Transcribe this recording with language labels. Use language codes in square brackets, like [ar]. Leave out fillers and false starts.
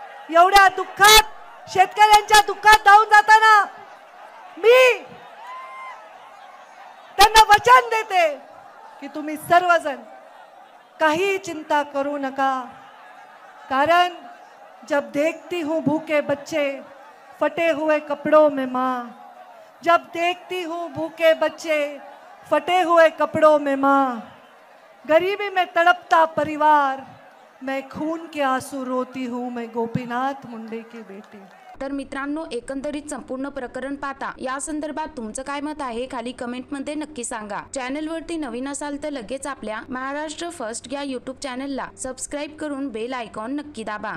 [mr] एवढ्या दुःखात, शेतकऱ्यांच्या दुःखात धावून जाताना मी त्यांना वचन देते की तुम्ही सर्वजण काही चिंता करू नका. [hi] कारण जब देखती हूँ भूखे बच्चे फटे हुए कपड़ों में माँ, जब देखती हूँ भूखे बच्चे फटे हुए कपड़ों में माँ, गरीबी में तड़पता परिवार, मैं खून के आंसू रोती हूँ, मैं गोपीनाथ मुंडे की बेटी. [mr] तर मित्रांनो, एकंदरीत संपूर्ण प्रकरण पाहता या संदर्भात तुमचं काय मत आहे खाली कमेंटमध्ये नक्की सांगा. चॅनलवरती नवीन असाल तर लगेच आपल्या महाराष्ट्र फर्स्ट या यूट्यूब चॅनलला सबस्क्राईब करून बेल आयकॉन नक्की दाबा.